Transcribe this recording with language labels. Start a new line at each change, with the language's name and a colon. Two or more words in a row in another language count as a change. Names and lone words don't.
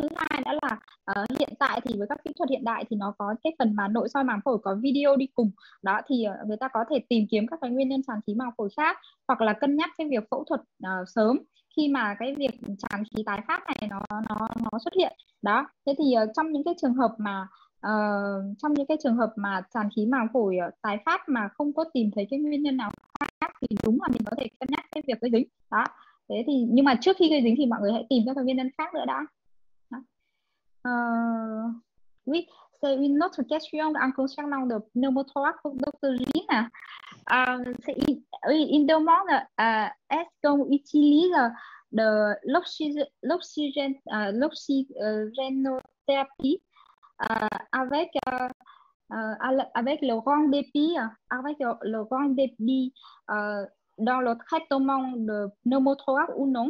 Vietnamese: Thứ hai đã là hiện tại thì với các kỹ thuật hiện đại thì nó có cái phần mà nội soi màng phổi có video đi cùng đó, thì người ta có thể tìm kiếm các cái nguyên nhân tràn khí màng phổi khác hoặc là cân nhắc cái việc phẫu thuật sớm khi mà cái việc tràn khí tái phát này nó xuất hiện. Đó, thế thì trong những cái trường hợp mà tràn khí màng phổi tái phát mà không có tìm thấy cái nguyên nhân nào khác thì đúng là mình có thể cân nhắc cái việc gây dính. Đó. Thế thì nhưng mà trước khi gây dính thì mọi người hãy tìm các cái nguyên nhân khác nữa đã.
French: Oui, c'est une autre question en concernant le pneumothorax của Dr. Jean. Il demande est-ce qu'on utilise de l'oxygénothérapie avec le Rendespi dans le traitement de pneumothorax ou non?